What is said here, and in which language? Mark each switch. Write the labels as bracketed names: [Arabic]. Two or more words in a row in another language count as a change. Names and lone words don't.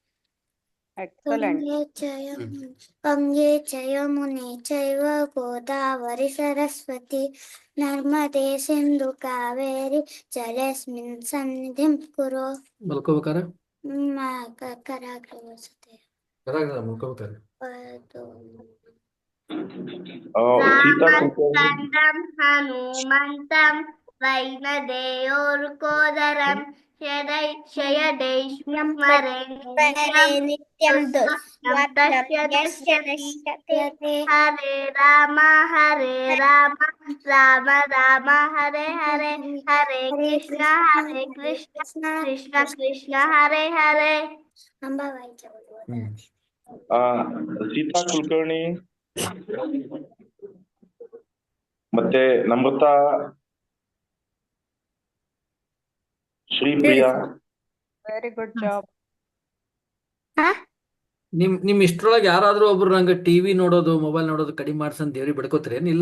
[Sanskrit] ಗಂಗೆ ಚ ಯಮುನೆ ಚೈವ ಗೋದಾವರಿ ಸರಸ್ವತಿ ನರ್ಮದೆ ಸಿಂಧು ಕಾವೇರಿ ಜಲೇಸ್ಮಿನ್ ಸನ್ನಿಧಿಂ ಕುರು. [Kannada] ಮಲ್ಕೋಬೇಕಾರ [Sanskrit] ಕರಾಗ್ರೆ ವಸತೆ. [Kannada] ಮಲ್ಕೋಬೇಕಾರ ಸೀತಾ ಕುಲಕರ್ಣಿ [Sanskrit] రామస్కందం హనుమంతం వైనదేయోరుకోదరం నిత్యం హరే రామ రామ రామ హరే హరే హరే కృష్ణ కృష్ణ కృష్ణ హరే హరే [Kannada] ಸೀತಾ ಕುಲಕರ್ಣಿ ಮತ್ತೆ ನಮ್ರತಾ ಶ್ರೀಪ್ರಿಯಾ [English] very good job. [Kannada] ನಿಮ್ ಇಷ್ಟ್ರೊಳಗೆ ಯಾರಾದ್ರೂ ಒಬ್ರು ನಂಗೆ ಟಿವಿ ನೋಡೋದು ಮೊಬೈಲ್ ನೋಡೋದು ಕಡಿಮೆ ಮಾಡ್ಸಂತ ದೇವ್ರಿಗೆ ಬಿಡ್ಕೋತೀರೇನಿಲ್ಲ?